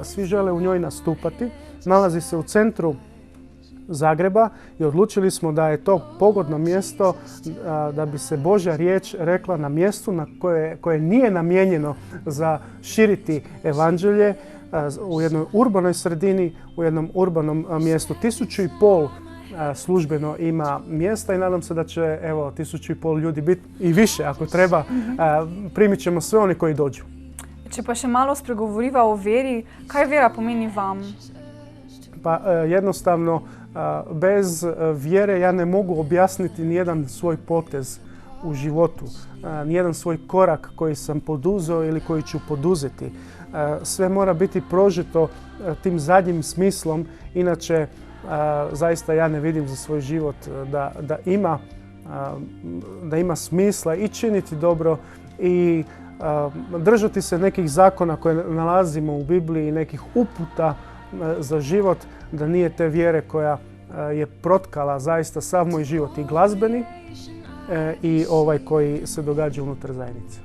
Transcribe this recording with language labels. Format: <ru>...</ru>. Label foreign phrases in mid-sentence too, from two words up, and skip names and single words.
<hr>Svi žele u njoj nastupati. Nalazi se u centru Zagreba i odlučili smo da je to pogodno mjesto da bi se Božja riječ rekla na mjestu na koje nije namijenjeno za širiti evanđelje u jednoj urbanoj sredini, u jednom urbanom mjestu. 1500 službeno ima mjesta i nadam se da će 1500 ljudi biti i više ako treba. Primit ćemo sve oni koji dođu.</hr> <sl>Če pa še malo spregovoriva o veri, kaj vera pomeni vam?</sl> <hr>Pa jednostavno, bez vjere ja ne mogu objasniti nijedan svoj potez u životu, nijedan svoj korak koji sam poduzeo ili koji ću poduzeti. Sve mora biti prožeto tim zadnjim smislom, inače zaista ja ne vidim za svoj život da ima smisla i činiti dobro i držati se nekih zakona koje nalazimo u Bibliji i nekih uputa za život, da nije te vjere koja je protkala zaista sav moj život i glazbeni i ovaj koji se događa unutar zajednice.</hr>